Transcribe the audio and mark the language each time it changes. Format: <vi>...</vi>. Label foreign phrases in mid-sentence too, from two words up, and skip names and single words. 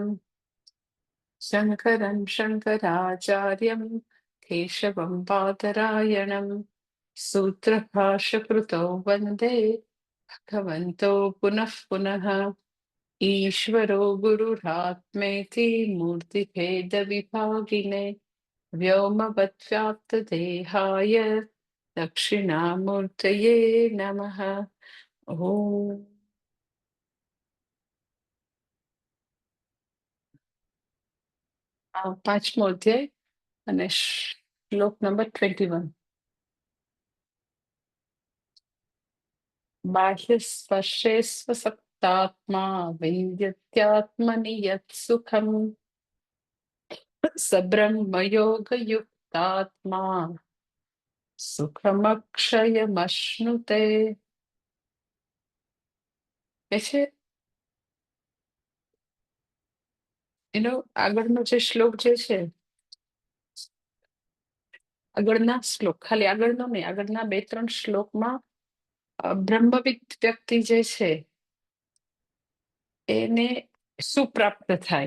<sa>शङ्करं शङ्कराचार्यं केशवं बादरायणं सूत्रभाष्यकृतौ वन्दे भगवन्तो पुनः पुनः। ईश्वरो गुरुरात्मेति मूर्तिभेदविभागिने व्योमवद्व्याप्तदेहाय दक्षिणामूर्तये नमः।</sa> <gu>ॐ પાંચમો અધ્યાય અને શ્લોક નંબર 21.</gu> <sa>बाह्यस्पर्शेष्वसक्तात्मा विन्द्यत्यात्मनि यत् सुखम् स ब्रह्मयोगयुक्तात्मा સુખમક્ષયમશ્નુતે.</sa> <gu>એ છે એનો આગળનો જે શ્લોક જે છે, આગળના શ્લોક, ખાલી આગળનો નહીં, આગળના 2-3 શ્લોકમાં બ્રહ્મવિદ વ્યક્તિ જે છે એને શું પ્રાપ્ત થાય.</gu>